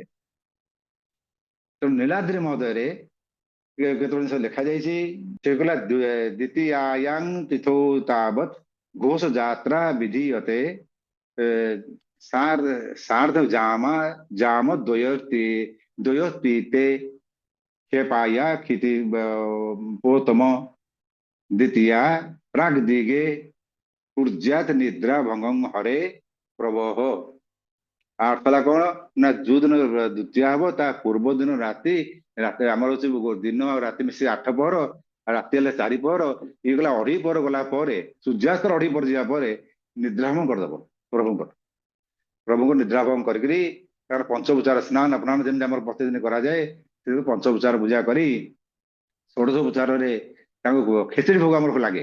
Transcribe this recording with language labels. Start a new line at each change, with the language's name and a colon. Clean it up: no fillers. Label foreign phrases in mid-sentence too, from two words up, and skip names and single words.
Odia: ତେଣୁ ନୀଳାଦ୍ରି ମହୋଦୟରେ କେତେବେଳେ ଜିନିଷ ଲେଖାଯାଇଛି। ସେ କହିଲା
Sanskrit: ଦ୍ୱିତୀୟାୟାଂ ତିଥौ ତାବତ୍ ଘୋଷ ଯାତ୍ରା ବିଧୀୟତେ ସାର୍ଧ ଜାମ ଦ୍ୱୟୋସ୍ତିତେ क्षेपाया क्षिति पोतम द्वितीया प्राग दिगे ऊर्जात निद्रा भंगं हरे प्रभोह।
Odia: ଅର୍ଥ ହେଲା କଣ ନା ଯୋଉଦିନ ଦ୍ୱିତୀୟ ହବ ତା ପୂର୍ବ ଦିନ ରାତି ରାତି ଆମର ହଉଛି ଦିନ ଆଉ ରାତି ମିଶି 8 ପହର, ଆଉ ରାତି ହେଲେ 4 ପହର, ଇଏ ଗଲା 2.5 ପହର ଗଲା ପରେ ସୂର୍ଯ୍ୟାସ୍ତର 2.5 ପହର ଯିବା ପରେ ନିଦ୍ରାଭଙ୍ଗ କରିଦବ ପ୍ରଭୁଙ୍କର। ପ୍ରଭୁଙ୍କୁ ନିଦ୍ରାଭଙ୍ଗ କରିକିରି ତାଙ୍କର ପଞ୍ଚୋପଚାର ସ୍ନାନ ପ୍ରଣାମ ଯେମିତି ଆମର ପ୍ରତିଦିନ କରାଯାଏ, ସେ ପଞ୍ଚୋପଚାର ପୂଜା କରି ଷୋଡଶୋପଚାରରେ ତାଙ୍କୁ ଖେଚୁଡି ଭୋଗ ଆମର ଲାଗେ।